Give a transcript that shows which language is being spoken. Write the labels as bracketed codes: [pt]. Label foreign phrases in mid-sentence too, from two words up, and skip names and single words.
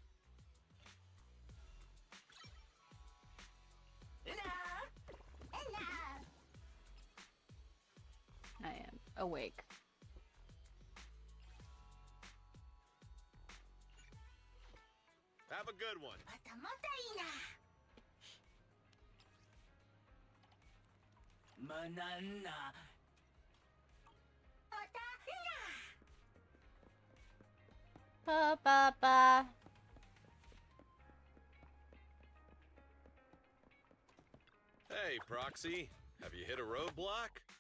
[en] I am awake. Have a good one. Manana. Ba ba ba. Hey, Proxy. Have you hit a roadblock?